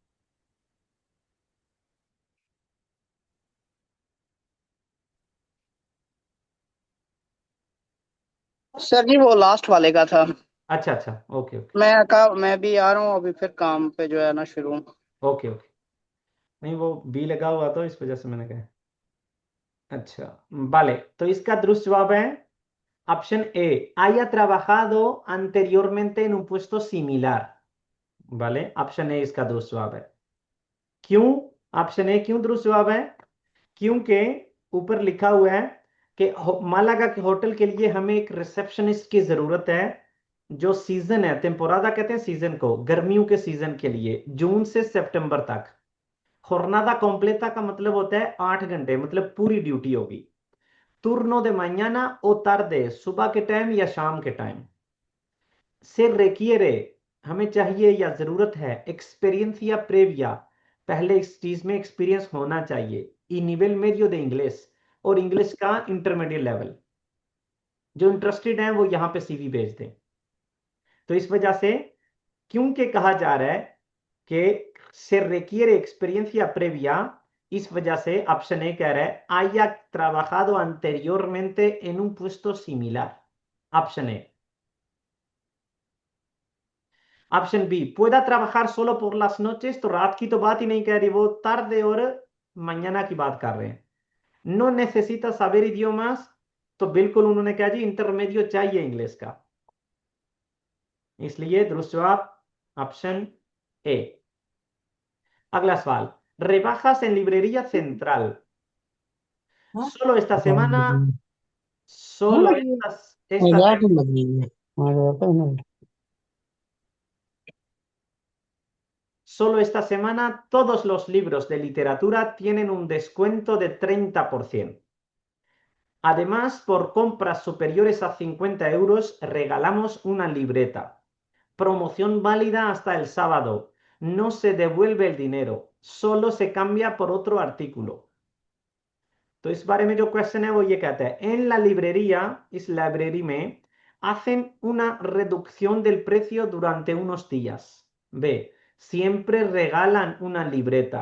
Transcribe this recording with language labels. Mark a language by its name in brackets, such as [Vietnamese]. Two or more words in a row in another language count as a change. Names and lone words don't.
[Hindi] सर जी वो लास्ट वाले का था। अच्छा अच्छा, [English] okay okay [Hindi] मैं भी आ रहा हूँ अभी, फिर काम पे जो है ना शुरू। [English] okay okay. [Hindi] नहीं, वो बी लगा हुआ तो इस वजह से मैंने कहा। अच्छा, vale, तो इसका दुरुस्त जवाब है ऑप्शन ए, [Spanish] haya trabajado anteriormente en un puesto similar। vale, [Hindi] ऑप्शन ए इसका दुरुस्त जवाब है। क्यों? ऑप्शन ए क्यों दुरुस्त जवाब है? क्योंकि ऊपर लिखा हुआ है कि मालागा के होटल के लिए हमें एक रिसेप्शनिस्ट की जरूरत है। जो सीजन है, टेम्पोरादा कहते हैं सीजन को, गर्मियों के सीजन के लिए, जून से सितंबर तक। [Spanish] jornada completa [Hindi] का मतलब होता है 8 घंटे, मतलब पूरी ड्यूटी होगी। [Spanish] turno de mañana o tarde, [Hindi] सुबह के टाइम या शाम के टाइम। [Spanish] se requiere, [Hindi] हमें चाहिए या जरूरत है, [Spanish] experiencia previa, [Hindi] पहले इस चीज में एक्सपीरियंस होना चाहिए, [Spanish] y nivel medio de inglés, [Hindi] और इंग्लिश का [English] intermediate level. [Hindi] जो इंटरेस्टेड हैं वो यहाँ पे सीवी भेज दें। तो इस वजह से क्योंकि कहा जा रहा है कि [Spanish] se requiere experiencia previa, [Hindi] इस वजह से ऑप्शन ए कह रहा है [Spanish] haya trabajado anteriormente en un puesto similar। [English] option A. option B, [Spanish] pueda trabajar solo por las noches, [Hindi] तो रात की तो बात ही नहीं कह रही, वो tarde और mañana की बात कर रहे हैं। [Spanish] no necesita saber idiomas, [Hindi] तो बिल्कुल उन्होंने कहा जी इंटरमीडिएट चाहिए इंग्लिश का। इसलिए दुरुस्त जवाब ऑप्शन ए। अगला सवाल, [Spanish] rebajas en librería central। solo esta semana, solo esta semana todos los libros de literatura tienen un descuento de 30%. Además, por compras superiores a 50 euros, regalamos una libreta. Promoción válida hasta el sábado. No se devuelve el dinero, solo se cambia por otro artículo। [Hindi] तो इस बारे में जो क्वेश्चन है वो ये कहता है, [Spanish] en la librería, [Hindi] इस लाइब्रेरी में, [Spanish] hacen una reducción del precio durante unos días। B, siempre regalan una libreta।